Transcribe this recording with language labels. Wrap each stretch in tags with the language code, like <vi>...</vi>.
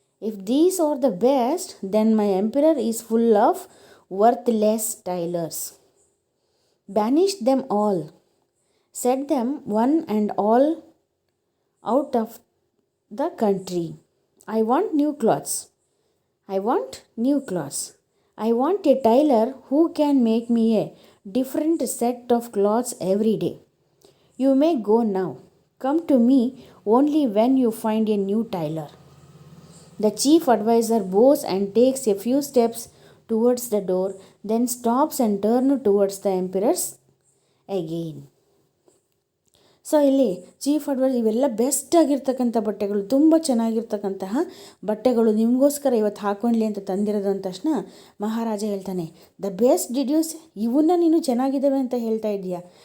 <en>If these are the best then my emperor is full of worthless tailors. Banish them all, set them one and all out of the country. I want new clothes. I want new clothes. I want a tailor who can make me a different set of clothes every day. You may go now. Come to me only when you find a new tailor. The chief advisor bows and takes a few steps towards the door, then stops and turns towards the emperors again.</en> <kn>So ಇಲ್ಲಿ chief adviser, ಇವೆಲ್ಲ best ಆಗಿರ್ತಕ್ಕಂಥ ಬಟ್ಟೆಗಳು, ತುಂಬ ಚೆನ್ನಾಗಿರ್ತಕ್ಕಂತಹ ಬಟ್ಟೆಗಳು ನಿಮಗೋಸ್ಕರ ಇವತ್ತು ಹಾಕ್ಕೊಳ್ಳಿ ಅಂತ ತಂದಿರೋದು ಅಂದ ತಕ್ಷಣ ಮಹಾರಾಜ ಹೇಳ್ತಾನೆ,</kn> <en>the best deduce,</en> <kn>ಇವನ್ನ ನೀನು ಚೆನ್ನಾಗಿದ್ದಾವೆ ಅಂತ ಹೇಳ್ತಾ ಇದೆಯಾ?</kn>